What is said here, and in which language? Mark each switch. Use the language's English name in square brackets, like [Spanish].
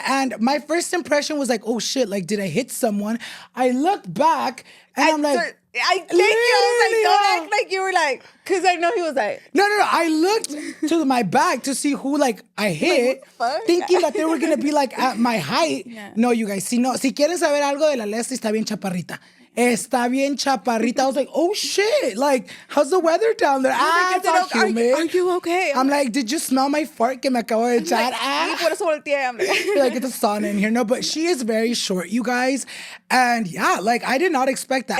[English] And my first impression was like, oh shit, like, did I hit someone? I looked back and I'm like, I think you was like, don't act like you were like, because I know he was like. No. I looked to my back to see who like I hit, like, thinking that they were going to be like at my height. Yeah. No, you guys, [Spanish] si quieren saber algo de la Leslie, está bien chaparrita. Está bien chaparrita. [English] I was like, oh shit. Like, how's the weather down there? It's all humid. Are you okay? I'm like, did you smell my fart [Spanish] que me acabo de echar? Por eso volteé. I'm [English] like, it's a sauna in here. No, but she is very short, you guys. And yeah, like, I did not expect that.